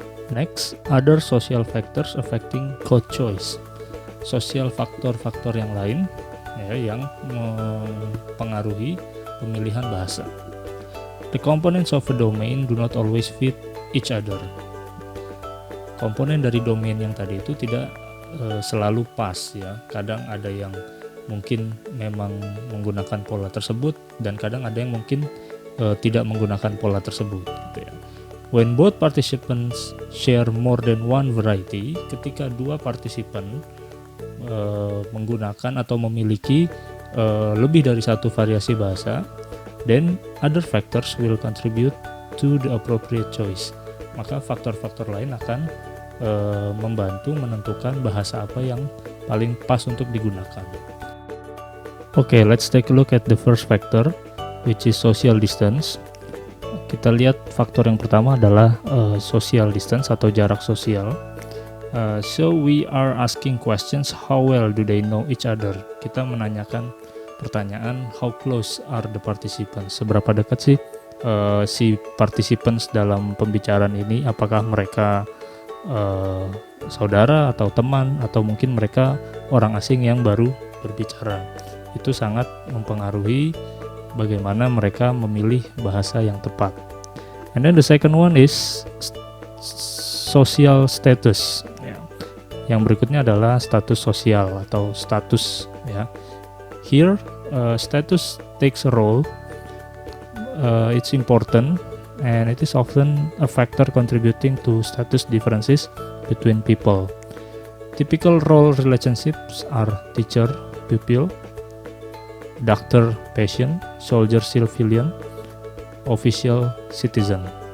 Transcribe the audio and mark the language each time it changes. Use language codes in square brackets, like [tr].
[en] Next, other social factors affecting code choice. [id] Sosial faktor-faktor yang lain ya, yang mempengaruhi pemilihan bahasa. [en] The components of a domain do not always fit each other. [id] Komponen dari domain yang tadi itu tidak selalu pas ya. Kadang ada yang mungkin memang menggunakan pola tersebut dan kadang ada yang mungkin tidak menggunakan pola tersebut gitu ya. [en] When both participants share more than one variety, [id] ketika dua partisipan menggunakan atau memiliki lebih dari satu variasi bahasa, [en] then other factors will contribute to the appropriate choice. [id] Maka faktor-faktor lain akan membantu menentukan bahasa apa yang paling pas untuk digunakan. [en] Okay, let's take a look at the first factor, which is social distance. [id] Kita lihat faktor yang pertama adalah social distance atau jarak sosial. [en] So we are asking questions, how well do they know each other? [id] Kita menanyakan pertanyaan, [en] how close are the participants? [id] Seberapa dekat sih si participants dalam pembicaraan ini? Apakah mereka saudara atau teman, atau mungkin mereka orang asing yang baru berbicara? Itu sangat mempengaruhi bagaimana mereka memilih bahasa yang tepat. [en] And then the second one is social status ya. [id] Yang berikutnya adalah status sosial atau status ya. [en] Here status takes a role. It's important and it is often a factor contributing to status differences between people. Typical role relationships are teacher pupil, doctor patient, soldier civilian, official citizen.